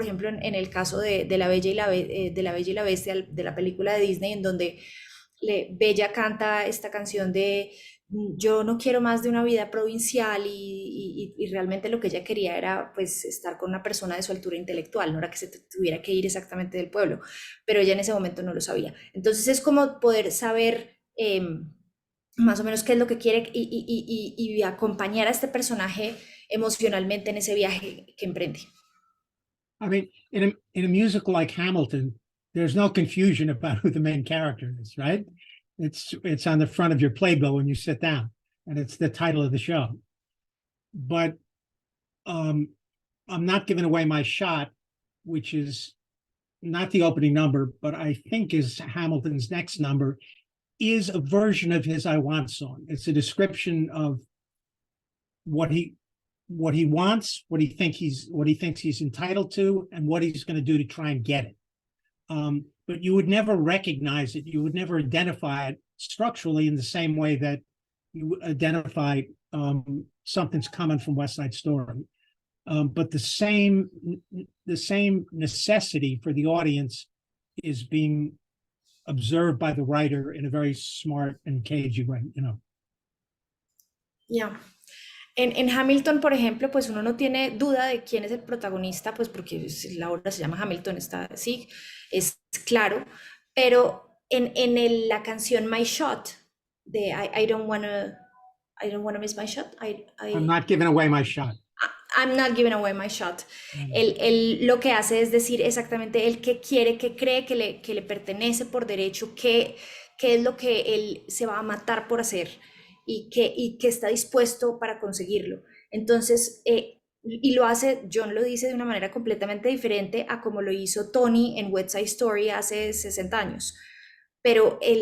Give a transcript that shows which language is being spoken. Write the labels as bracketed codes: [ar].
[es] Por ejemplo, en el caso de La Bella y la Bestia, de la película de Disney, en donde Bella canta esta canción de yo no quiero más de una vida provincial, y realmente lo que ella quería era pues estar con una persona de su altura intelectual, no era que se tuviera que ir exactamente del pueblo, pero ella en ese momento no lo sabía. Entonces es como poder saber más o menos qué es lo que quiere y acompañar a este personaje emocionalmente en ese viaje que emprende. [en] I mean, in a musical like Hamilton, there's no confusion about who the main character is, right? It's on the front of your playbill when you sit down, and it's the title of the show. But I'm Not Giving Away My Shot, which is not the opening number, but I think is Hamilton's next number, is a version of his I Want song. It's a description of what he wants, what he thinks he's entitled to, and what he's going to do to try and get it. But you would never recognize it. You would never identify it structurally in the same way that you identify Something's Coming from West Side Story. But the same necessity for the audience is being observed by the writer in a very smart and cagey way, Yeah. [es] En Hamilton, por ejemplo, pues uno no tiene duda de quién es el protagonista, pues porque la obra se llama Hamilton, sí, es claro, pero la canción My Shot, de [en] I don't wanna miss my shot, I'm not giving away my shot. I'm not giving away my shot. [es] Él lo que hace es decir exactamente el que quiere, que cree que le pertenece por derecho, qué es lo que él se va a matar por hacer, y que está dispuesto para conseguirlo. Entonces, y lo hace, John lo dice de una manera completamente diferente a como lo hizo Tony en West Side Story hace 60 años. Pero